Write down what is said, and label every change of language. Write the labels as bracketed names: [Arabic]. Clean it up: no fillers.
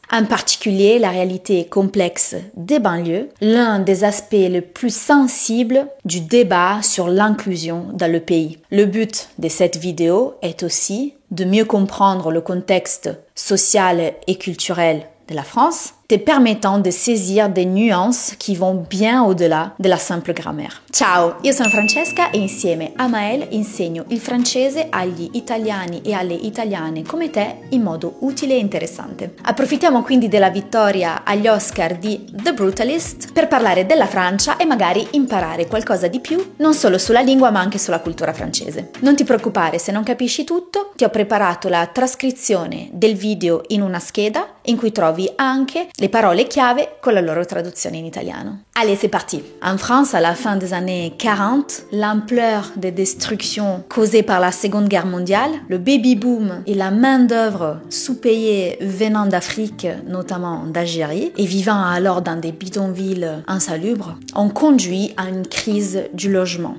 [French] En particulier, la réalité complexe des banlieues, l'un des aspects les plus sensibles du débat sur l'inclusion dans le pays. Le but de cette vidéo est aussi de mieux comprendre le contexte social et culturel de la France, te permettant de saisir des nuances qui vont bien au-delà de la simple grammaire. [Italian] Ciao, io sono Francesca e insieme a Mael insegno il francese agli italiani e alle italiane come te in modo utile e interessante. Approfittiamo quindi della vittoria agli Oscar di The Brutalist per parlare della Francia e magari imparare qualcosa di più, non solo sulla lingua ma anche sulla cultura francese. Non ti preoccupare se non capisci tutto, ti ho preparato la trascrizione del video in una scheda in cui trovi anche les paroles chiave con la loro traduzione in italiano. [French] Allez, c'est parti. En France, à la fin des années 40, l'ampleur des destructions causées par la Seconde Guerre mondiale, le baby-boom et la main-d'œuvre sous-payée venant d'Afrique, notamment d'Algérie, et vivant alors dans des bidonvilles insalubres, ont conduit à une crise du logement.